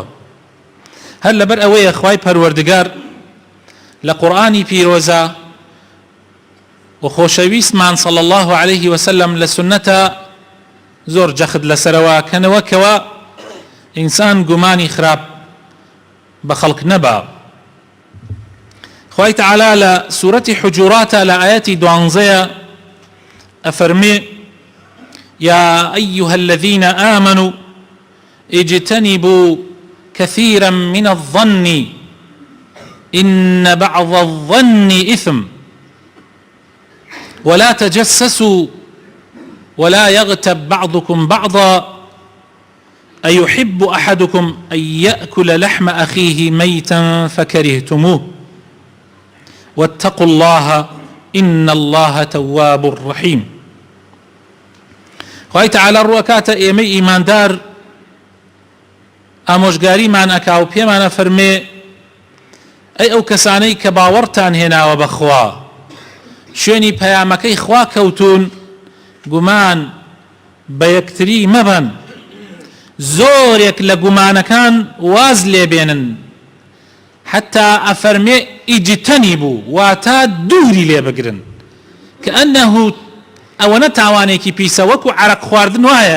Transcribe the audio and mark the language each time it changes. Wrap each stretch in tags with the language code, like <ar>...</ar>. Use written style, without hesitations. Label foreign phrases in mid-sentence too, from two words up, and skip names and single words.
<ckb>هەر لەبەر ئەوەیە خوای پەروەردگار لە قورئانی پیرۆزە و خۆشەویستمان</ckb> <ar>صلی الله عليه وسلم</ar> <ckb>لە سنەتە زۆر جەخت لەسەرەوە کەنەوە کەوە ئینسان گومانی خراپ بە خەڵک نەبا. خوای تعالی لە سوورەتی حجوراتە لە ئایەتی 12 ئەفەرمێ:</ckb> <ar>يا أيها الذين آمنوا اجتنبوا كثيرا من الظن إن بعض الظن إثم ولا تجسسوا ولا يغتب بعضكم بعضا أيحب أحدكم أن يأكل لحم أخيه ميتا فكرهتموه واتقوا الله إن الله تواب رحيم.</ar> <ckb>خوای تعالی ڕوەکاتە ئێمە ئیماندار ئامۆژگاریمان ئەکا و پێمانە فەرمێ: ئەی ئەو کەسانەی کە باوەڕتان هێناوە بەخوا، شوێنی پەیامەکەی خوا کەوتون، گومان بە یەکتری مەبەن، زۆرێک لە گومانەکان واز لێبێنن، حتا ئەفەرمێ ئیجتەنیبوو، واتە دووری لێ بگرن، کە ئەنەهو ئەوەنە تاوانێکی پیسە وەکو عەرەق خواردن وایە.</ckb>